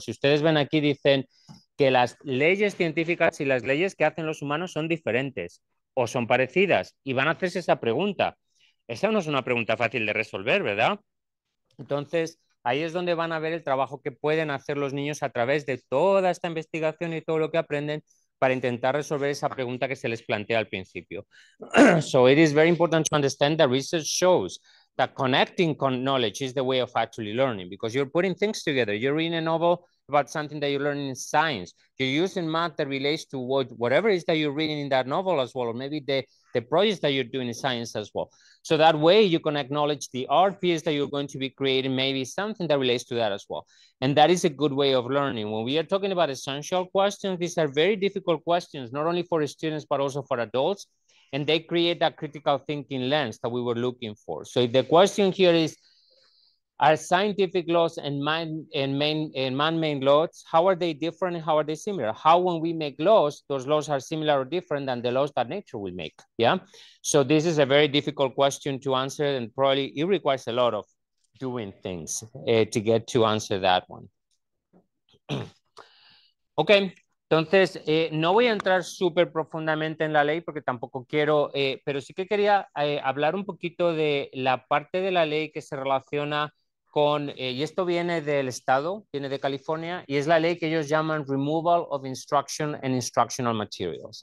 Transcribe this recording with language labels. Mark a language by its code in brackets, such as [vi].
[es] Si ustedes ven aquí, dicen que las leyes científicas y las leyes que hacen los humanos son diferentes o son parecidas y van a hacerse esa pregunta. Esa no es una pregunta fácil de resolver, ¿verdad? Entonces, Ahí es donde van a ver el trabajo que pueden hacer los niños a través de toda esta investigación y todo lo que aprenden para intentar resolver esa pregunta que se les plantea al principio. [en] So it is very important to understand that research shows that connecting knowledge is the way of actually learning, because you're putting things together. You're reading a novel about something that you're learning in science. You're using math that relates to whatever it is that you're reading in that novel as well, or maybe the projects that you're doing in science as well. So that way you can acknowledge the art piece that you're going to be creating, maybe something that relates to that as well. And that is a good way of learning. When we are talking about essential questions, these are very difficult questions, not only for students, but also for adults. And they create that critical thinking lens that we were looking for. So if the question here is, are scientific laws and man-made laws, how are they different and how are they similar? How, when we make laws, those laws are similar or different than the laws that nature will make, yeah? So this is a very difficult question to answer, and probably it requires a lot of doing things to get to answer that one. [es] Ok, entonces no voy a entrar súper profundamente en la ley porque tampoco quiero, pero sí que quería hablar un poquito de la parte de la ley que se relaciona con, y esto viene del estado, viene de California, y es la ley que ellos llaman Removal of Instruction and Instructional Materials.